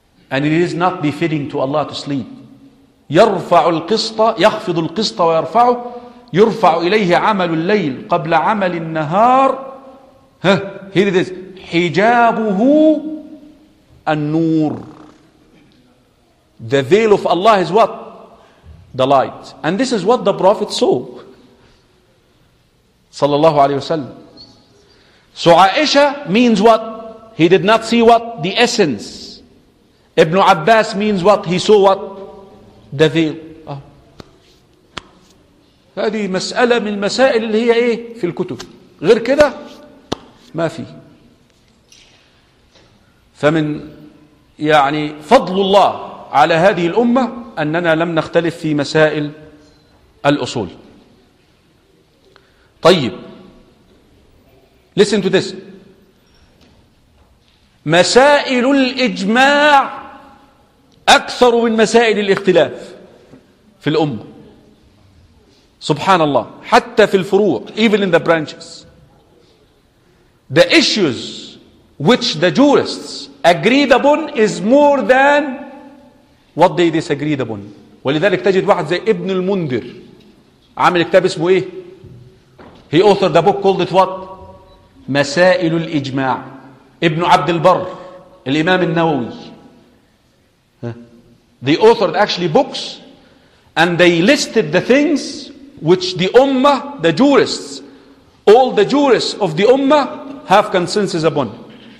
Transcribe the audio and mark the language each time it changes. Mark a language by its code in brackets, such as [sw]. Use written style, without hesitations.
[en] And it is not befitting to Allah to sleep. [ar] يرفع القسط يخفض القسط ويرفعه يرفع إليه عمل الليل قبل عمل النهار. [en] Here it is. [ar] حجابه النور. [en] The veil of Allah is what? the light. And this is what the Prophet saw. [ar] Sallallahu alayhi wasallam. [en] So Aisha means what? He did not see what? The essence. Ibn Abbas means what? He saw what? The veil. [ar] هذه مسألة من المسائل اللي هي إيه في الكتب غير كده ما في. فمن يعني فضل الله على هذه الأمة أننا لم نختلف في مسائل الأصول. طيب [en] listen to this. [ar] مسائل الإجماع أكثر من مسائل الاختلاف في الأمة. سبحان الله. حتى في الفروع, [en] even in the branches, the issues which the jurists agreed upon is more than what they disagreed upon. [ar] ولذلك تجد واحد زي ابن المنذر عامل كتاب اسمه ايه, [en] he authored a book called it what, [ar] مسائل الإجماع. [en] ابن عبد البر الإمام النووي, they authored actually books and they listed the things which the ummah, the jurists, all the jurists of the ummah have consensus upon.